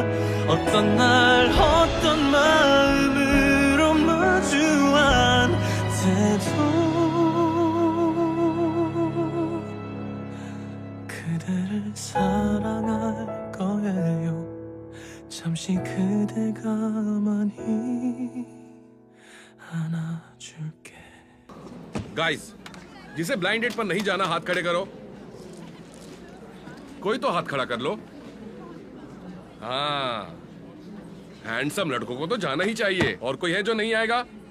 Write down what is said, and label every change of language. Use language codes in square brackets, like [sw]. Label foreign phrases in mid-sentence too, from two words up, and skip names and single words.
[ko] 어떤 날 어떤 마음으로 마주한 때도 그대를 사랑할 거예요. 잠시 그대 가만히 안아줄게. [hi] गाइस, जिसे [en] blind date [hi] पर नहीं जाना हाथ खड़े करो। कोई तो हाथ खड़ा कर लो। हाँ, हैंडसम लड़कों को तो जाना ही चाहिए। और कोई है जो नहीं आएगा?